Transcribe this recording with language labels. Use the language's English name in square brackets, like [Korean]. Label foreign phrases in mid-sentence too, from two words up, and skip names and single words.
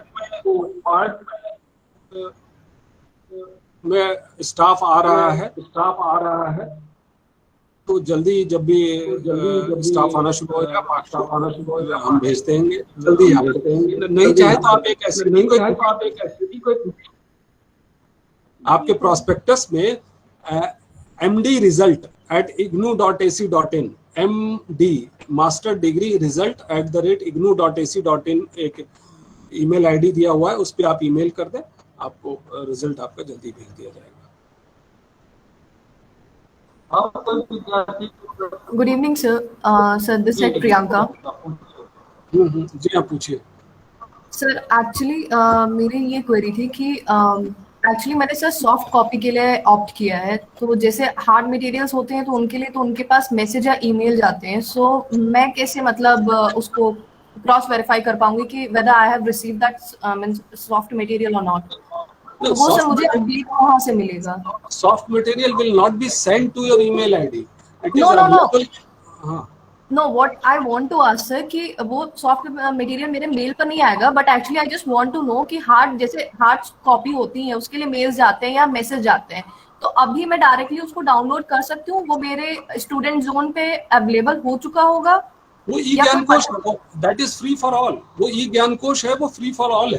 [Hindi] पार्ट में स्टाफ आ रहा है, तो जल्दी जब भी स्टाफ आना शुरू हो जाएगा, हम भेज देंगे जल्दी। आप नहीं चाहे तो आप एक ऐसे आपके प्रोस्पेक्टस में MD रिजल्ट @ignou.ac.in MD [English] master degree [Hindi] रिजल्ट @ignou.ac.in एक [English] email ID [Hindi] दिया हुआ है, उस पर आप ईमेल कर दें, आपको रिजल्ट आपका जल्दी भेज दिया जाएगा। [English] good evening sir. sir this is Priyanka. [Hindi] जी आप पूछिए। सर एक्चुअली मेरी ये क्वेरी थी कि एक्चुअली मैंने सर [English] soft copy [Hindi] के लिए ऑप्ट किया है, तो जैसे [English] hard materials [Hindi] होते हैं तो उनके लिए तो उनके पास मैसेज या ईमेल जाते हैं, सो मैं कैसे मतलब उसको [English] cross verify [Hindi] कर पाऊंगी कि [English] whether I have received that soft material [Hindi] और नॉट? तो वो सर मुझे अपडेट कहाँ से मिलेगा? [English] soft material will not be send to your email ID. No, what I want to ask sir [Hindi] कि वो [English] soft material [Hindi] मेरे मेल पर नहीं आएगा, बट [English] actually I just want to know [Hindi] कि [English] hard copy [Hindi] होती है उसके लिए मेल्स जाते हैं या मैसेज जाते हैं, तो अभी मैं डायरेक्टली उसको डाउनलोड कर सकती हूँ? वो मेरे स्टूडेंट जोन पे अवेलेबल हो चुका होगा? वो ई ज्ञान कोश [English] that is free for all. [Hindi] वो ई ज्ञान कोश है, वो [English] free for all [Hindi] है।